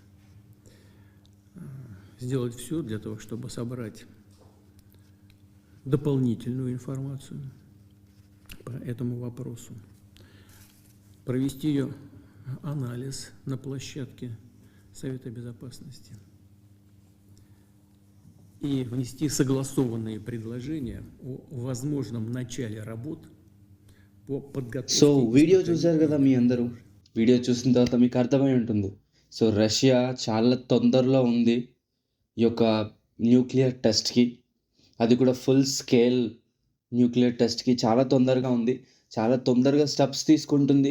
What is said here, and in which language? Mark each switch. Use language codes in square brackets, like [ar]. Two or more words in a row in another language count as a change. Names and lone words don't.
[ru] сделать все для того, чтобы собрать дополнительную информацию по этому вопросу, провести ее анализ на площадке Совета Безопасности и внести согласованные предложения о возможном начале работ по подготовке. [te] సో వీడియో చూశారు కదా మీ అందరూ. వీడియో చూసిన తర్వాత మీకు అర్థమై ఉంటుంది. సో రష్యా చాలా తొందరలో ఉంది ఈ యొక్క [en] nuclear test. [te] అది కూడా [en] full scale nuclear test [te] చాలా తొందరగా ఉంది. చాలా తొందరగా స్టెప్స్ తీసుకుంటుంది.